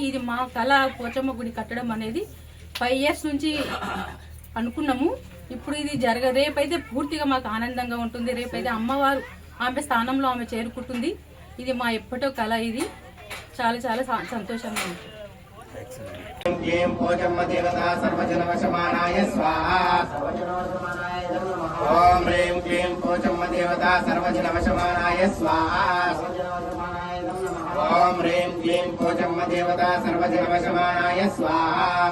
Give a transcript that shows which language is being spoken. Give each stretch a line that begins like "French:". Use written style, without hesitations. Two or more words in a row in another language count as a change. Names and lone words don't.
Telugu: ఇది మా కళ, పోచమ్మ గుడి కట్టడం అనేది 5 years నుంచి అనుకున్నాము. ఇప్పుడు ఇది రేపైతే పూర్తిగా మాకు ఆనందంగా ఉంటుంది. రేపైతే అమ్మవారు ఆమె స్థానంలో ఆమె చేరుకుంటుంది. ఇది మా ఎప్పటో కళ. ఇది చాలా చాలా సంతోషంగా ఉంది.
Sanskrit: क्लीं पोचम्म देवता सर्वजनवशमानाय स्वाहा। ओम ह्रीं क्लीं पोचम्म देवता सर्वजनवशमानाय स्वाहा। ओम ह्रीं क्लीं पोचम्म देवता सर्वजनवशमानाय स्वाहा।